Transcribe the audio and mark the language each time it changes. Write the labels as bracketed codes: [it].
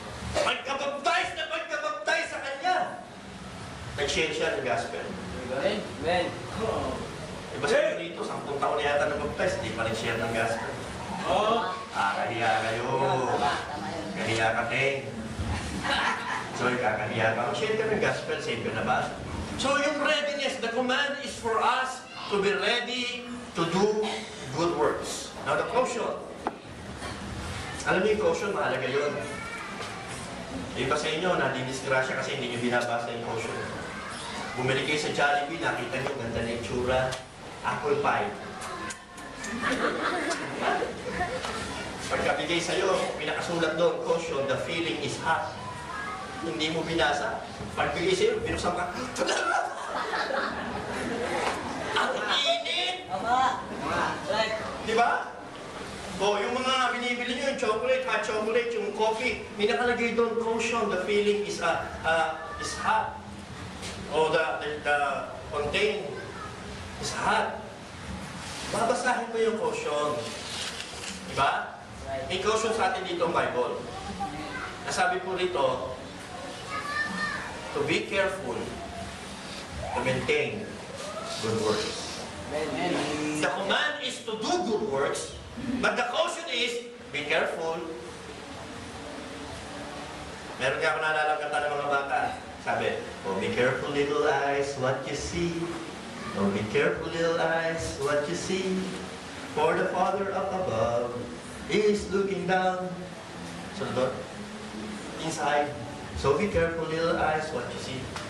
[tl] Pagkabaptize sa kanya, nag-share siya ng gospel. [en] Amen. [tl] Iba sa dito, 10 taon na yata nag-baptize, hindi pa rin share ng gospel. Kahiya kayo. Kahiya ka, Teng. So, kakahiya ka. Share ka ng gospel, save ka na ba? So, yung [en] readiness, the command is for us to be ready to do good works. [tl] Caution. Alam niyo yung caution, mahalaga yun. Iba sa inyo, nadidisgrasya kasi hindi niyo binabasa yung caution. Bumili kayo sa Jollibee, nakita niyo, ganda na itsura, apple pie. Pagkabigay sa'yo, pinakasulat doon, caution, [en] the feeling is hot. [tl] Hindi mo binasa. Pagbigay sa'yo, binuksan ka, ang init! [en] Right. [tl] Di ba? O, yung mga binibili nyo, yung chocolate, hot chocolate, yung coffee, may nakalagay doon, caution, [en] the feeling is hot. O, the contain is hot. [tl] Babasahin mo yung caution. Di ba? May caution sa atin dito ang Bible. Nasabi po rito, [en] to be careful to maintain good works. Amen. The command is to do good works, but the caution is, be careful. [tl] Meron nga ako naalala kanta ng mga bata. [en] Sabi, oh, be careful little eyes, what you see. Oh, be careful little eyes, what you see. For the Father up above is looking down. So, inside. So, be careful little eyes, what you see.